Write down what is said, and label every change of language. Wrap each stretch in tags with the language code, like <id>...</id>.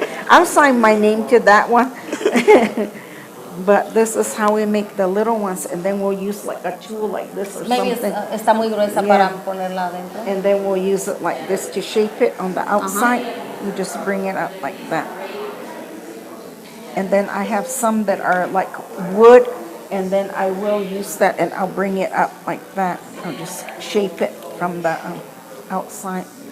<en>I'll sign my name to that one. But this is how we make the little ones, and then we'll use like a tool like this or Maybe something.</en> <es>está muy gruesa para ponerla adentro.</es> <en>And then we'll use it like this to shape it on the outside. You just bring it up like that. And then I have some that are like wood, and then I will use that and I'll bring it up like that. I'll just shape it from the outside.</en>